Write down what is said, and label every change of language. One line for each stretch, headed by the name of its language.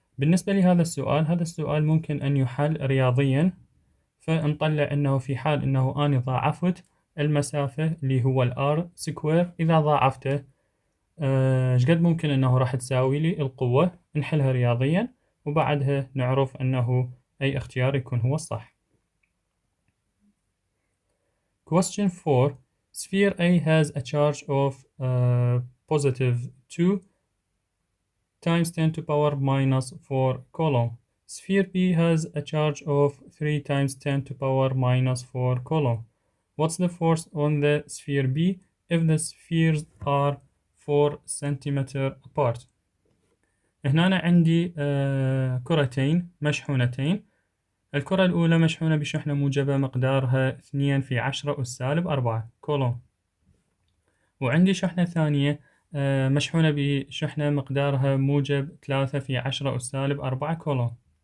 Arabic: بالنسبة لهذا السؤال، هذا السؤال ممكن أن يحل رياضيا، فنطلع أنه في حال أنه أنا ضاعفت المسافة اللي هو الR سكوير، إذا ضاعفته شقد ممكن أنه راح تساوي لي القوة، نحلها رياضيا وبعدها نعرف أنه أي اختيار يكون هو الصح.
English: Question 4. Sphere A has a charge of positive 2 times 10 to power minus 4 coulomb. Sphere B has a charge of 3 times 10 to power minus 4 coulomb. What's the force on the sphere B if the spheres are 4 centimeter apart؟
Arabic: هنا أنا عندي كرتين مشحونتين. الكرة الأولى مشحونة بشحنة موجبة مقدارها 2 في 10 أس سالب 4 كولوم، وعندي شحنة ثانية مشحونة بشحنة مقدارها موجب 3 في 10 أس سالب 4 كولوم.